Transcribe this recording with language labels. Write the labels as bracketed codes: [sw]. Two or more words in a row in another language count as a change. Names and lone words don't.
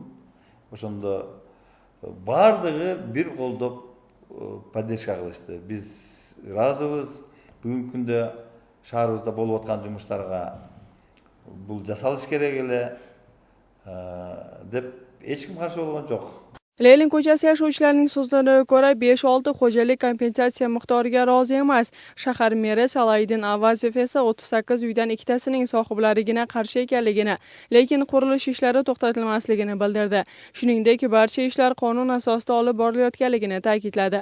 [ky] Ошондо бардыгы бир колдоп поддержка кылышты. Биз разыбыз. Бүгүнкү күндө шаарыбызда болуп аткан жумуштарга бул жасалыш керек эле деп эч ким каршы болгон жок. [uz] Leylin ko'chasi yashovchilarining so'zlariga ko'ra 5-6 xo'jalik kompensatsiya miqdoriga rozi emas. Shahar meri Salaydin Avazov esa 38 uydan ikkitasining sohiblarigina qarshi ekanligini, lekin qurilish ishlari to'xtatilmasligini bildirdi. Shuningdek, barcha ishlar qonun asosida olib borilayotganligini ta'kidladi.